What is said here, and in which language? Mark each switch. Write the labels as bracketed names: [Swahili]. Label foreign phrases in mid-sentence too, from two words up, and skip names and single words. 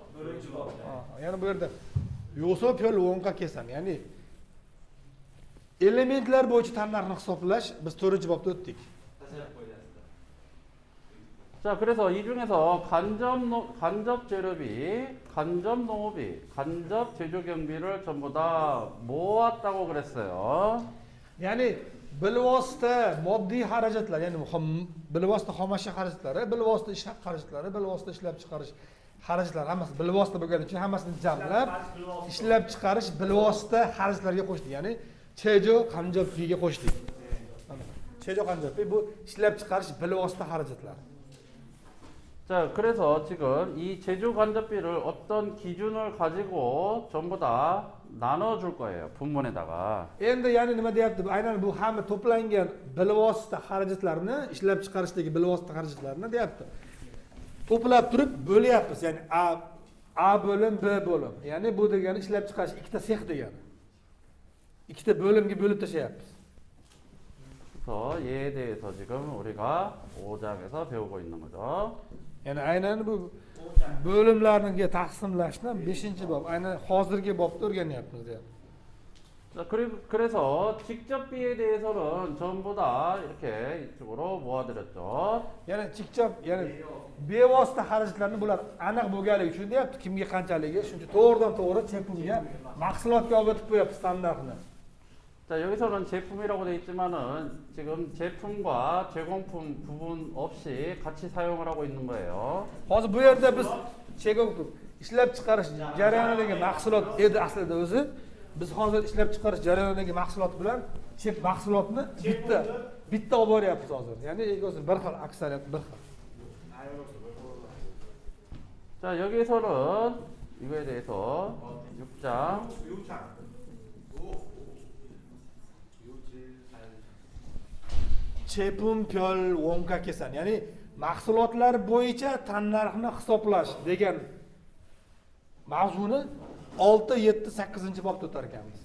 [Uzbek] Ya'ni bu yerda [Korean] 요소별 원가 계산, [Uzbek] ya'ni elementlar bo'yicha tannarxni hisoblash biz 4-bobda o'tdik. [Korean] 자, 그래서 이 중에서 간접 재료비, 간접 농업비, 간접 제조 경비를 전부 다 모았다고 그랬어요. [Uzbek] Ya'ni bilvosita moddiy xarajatlar, ya'ni bilvosita xomashyo xarajatlari, bilvosita ish haqi xarajatlari, bilvosita ishlab chiqarish xarajatlari hammasi bilvosita bo'lgani uchun hammasini jamlab ishlab chiqarish bilvosita xarajatlarga qo'shdik. Ya'ni [Korean] 제조 간접비에 [Uzbek] qo'shdik. [Korean] 제조 간접비에 [Uzbek] bu ishlab chiqarish bilvosita xarajatlari. [Korean] 자, 그래서 지금 이 제조 간접비를 어떤 기준을 가지고 전부 다 나눠줄 거예요. 분문에다가. [Uzbek] Endi ya'ni nima deyapti? Aynan bu hamma to'plangan bilvosita xarajatlarini, ishlab chiqarishdagi bilvosita xarajatlarini deyapti. To'plab turib bo'lyapmiz. Ya'ni A bo'lim, B bo'lim. Ya'ni bu degani ishlab chiqarish ikkita sex degani. Ikkita bo'limga bo'lib tashlayapmiz. [Korean] 그래서 얘에 대해서 지금 우리가 5장에서 배우고 있는 거죠. [Uzbek] Ya'ni aynan bu bo'limlarga taqsimlashni 5-bob, aynan hozirgi bobda o'rganyapmiz deyapti. [Korean] 자, 그래서 직접비에 대해서는 전부 다 이렇게 이쪽으로 모아드렸죠. [Uzbek] Ya'ni 직접, ya'ni bevosita xarajatlarni bular aniq bo'lganligi uchun deyapti, kimga qanchaligi, shuncha to'g'ridan to'g'ri chepimga mahsulotga olib o'tib qo'yapti standartni. [Korean] 자, 여기서는 제품이라고 되어 있지만은 지금 제품과 제공품 부분 없이 같이 사용을 하고 있는 거예요. [Uzbek] Hozir bu yerda biz ishlab chiqarish jarayonidagi mahsulot edi aslida o'zi. Biz hozir ishlab chiqarish jarayonidagi mahsulot bilan mahsulotni bitta olib boryapmiz hozir. Ya'ni o'zi bir xil, aksariyat bir xil. [Korean] 자, 여기서는 이거에 대해서 6장 제품별 원가 계산, [Uzbek] ya'ni mahsulotlar bo'yicha tannarxni hisoblash degan mavzuni 6, 7, 8-bobda o'tar ekanmiz.